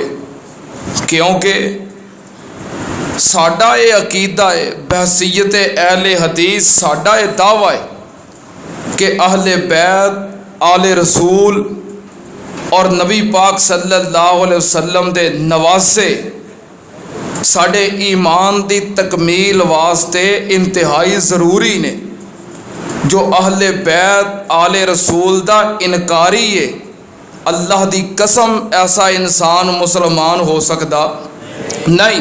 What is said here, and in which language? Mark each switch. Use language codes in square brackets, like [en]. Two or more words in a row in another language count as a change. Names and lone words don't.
[pa] کیونکہ ساڈا یہ عقیدہ ہے، بحیثیت اہل حدیث ساڈا یہ دعویٰ ہے کہ اہل بیت، آل رسول اور نبی پاک [ar] صلى الله عليه وسلم [pa] دے نواسے ساڈے ایمان دی تکمیل واسطے انتہائی ضروری نے. جو اہل بیت آل رسول دا انکاری ہے، اللہ دی قسم ایسا انسان مسلمان ہو سکتا نہیں.